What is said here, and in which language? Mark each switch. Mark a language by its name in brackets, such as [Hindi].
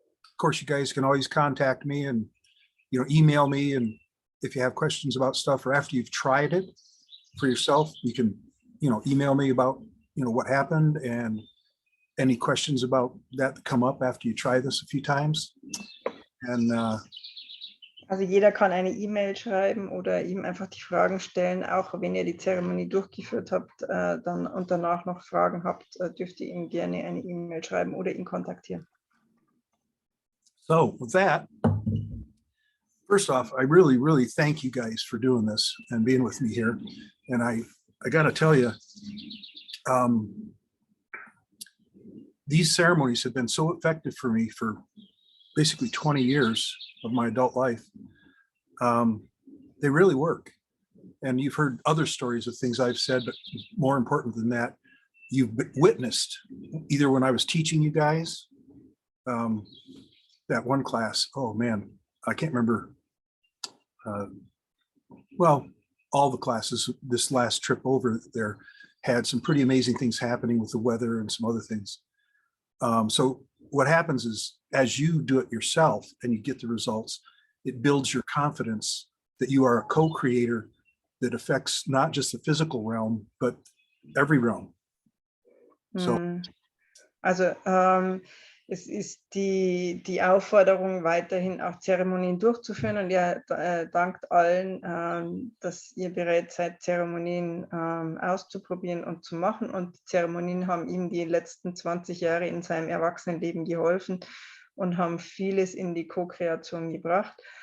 [English] Of course, you guys can always contact me and, you know, email me. And if you have questions about stuff or after you've tried it for yourself, you can, you know, email me about, you know, what happened and any questions about that come up after you try this a few times. And [German] Also jeder kann eine E-Mail schreiben oder ihm einfach die Fragen stellen, auch wenn ihr die Zeremonie durchgeführt habt dann, und danach noch Fragen habt, dürft ihr ihm gerne eine E-Mail schreiben oder ihn kontaktieren. [English] so with that, first off, I really, really thank you guys for doing this and being with me here. And I got to tell you, these ceremonies have been so effective for me for basically 20 years of my adult life. They really work. And you've heard other stories of things I've said, but more important than that, you've witnessed either when I was teaching you guys, that one class, oh man, I can't remember. Well, all the classes this last trip over there had some pretty amazing things happening with the weather and some other things. So what happens is as you do it yourself and you get the results, it builds your confidence that you are a co-creator that affects not just the physical realm, but every realm. So [German] Also es ist die Aufforderung, weiterhin auch Zeremonien durchzuführen, und er dankt allen, dass ihr bereit seid, Zeremonien auszuprobieren und zu machen, und die Zeremonien haben ihm die letzten 20 Jahre in seinem Erwachsenenleben geholfen und haben vieles in die Co-Kreation gebracht.